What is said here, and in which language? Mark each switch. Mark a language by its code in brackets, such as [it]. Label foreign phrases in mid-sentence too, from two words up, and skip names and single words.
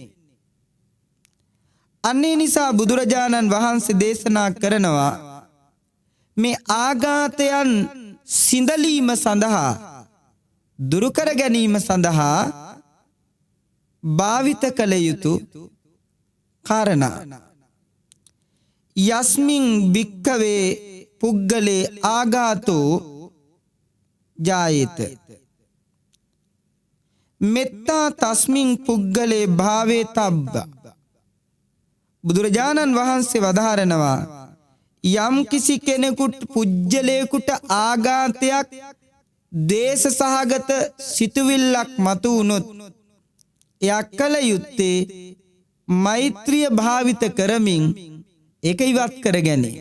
[si] අන්නේ නිසා බුදුරජාණන් වහන්සේ දේශනා කරනවා මේ ආඝාතයන් සිඳලීම සඳහා දුරු කර ගැනීම සඳහා භාවිත කළ යුතු කාරණා. [pi] යස්මින් භික්ඛවේ පුග්ගලේ ආඝාතෝ ජායේත මෙත්තා තස්මින් පුග්ගලේ භාවේ තබ්බ. [si] බුදුරජාණන් වහන්සේ වදාරනවා යම් කිසි කෙනෙකුට පුජ්‍යලයකට ආඝාතයක් දේශ සහගත සිතුවිල්ලක් මතු වුණොත් එයා කල යුත්තේ මෛත්‍රිය භාවිත කරමින් ඒක ඉවත් කර ගැනීම.